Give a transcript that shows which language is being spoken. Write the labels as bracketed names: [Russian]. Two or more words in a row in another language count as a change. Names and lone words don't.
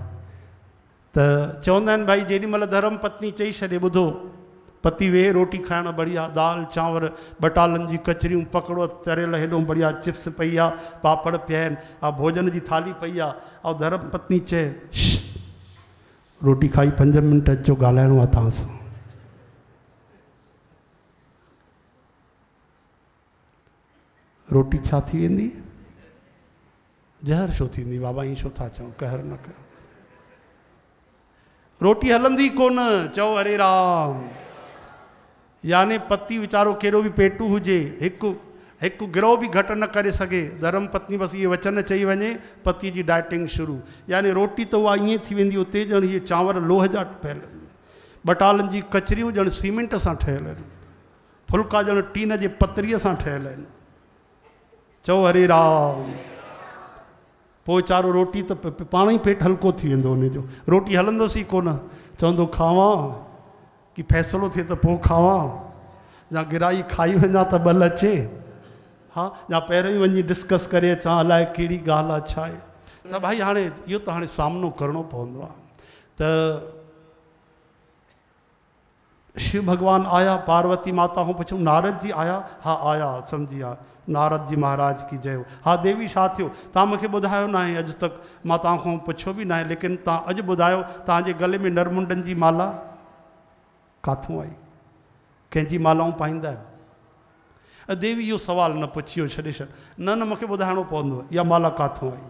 [Sindhi] त चवंदा आहिनि भाई जेॾीमहिल धर्म पत्नी चई छॾे ॿुधो पति वेह रोटी खाइण बढ़िया, दाल चांवर बटालनि जी कचरियूं पकड़ो तरियल हेॾो बढ़िया, चिप्स पई आहे, पापड़ पिया आहिनि, भोजन जी थाली पई आहे, ऐं धर्म पत्नी चए रोटी खाई 5 मिंट अचो ॻाल्हाइणो आहे तव्हां सां। रोटी छा थी वेंदी? ज़हर छो थींदी? बाबा ईअं छो था चऊं? कहर न कयो। रोटी हलंदी कोन। चओ हरे राम। याने पति वीचारो कहिड़ो बि पेटू हुजे, हिकु गिरो बि घटि न करे सघे, धर्म पत्नी बसि इहे वचन चई वञे, पति जी डाइटिंग शुरू। यानी रोटी त उहा ईअं थी वेंदी, उते ॼण इहे चांवर लोह जा ठहियल आहिनि, बटालनि जी कचरियूं ॼण सीमेंट सां ठहियल आहिनि, फुल्का ॼण टीन जे पतरीअ सां ठहियल आहिनि। चओ हरे राम। पोइ वीचारो रोटी त पाण ई पेट हल्को थी वेंदो हुनजो। रोटी हलंदुसि ई कोन, चवंदो खावां कि फ़ैसिलो थिए त पोइ खावां, या गिराई खाई वञा त बल अचे, हा, या पहिरियों ई वञी डिस्कस करे अचां अलाए कहिड़ी ॻाल्हि आहे छा आहे। त भाई हाणे इहो त हाणे सामनो करिणो पवंदो आहे। [Hindi] त शिव भगवान आया, पार्वती माता को पूछूं नारद जी आया? हाँ आया, समझी आ नारद जी महाराज की जय हो। [Sindhi] हाँ देवी छा थियो? तव्हां मूंखे ॿुधायो न आहे, अॼु तक मां तव्हां खां पुछियो बि न आहे, लेकिन तव्हां अॼु ॿुधायो तव्हांजे गले में नरमुंडनि जी माला काथों आई? कंहिंजी मालाऊं पाईंदा आहियो? देवी इहो सुवाल न पुछियो, छॾे छॾ। न न मूंखे ॿुधाइणो पवंदो इहा माला काथों आई।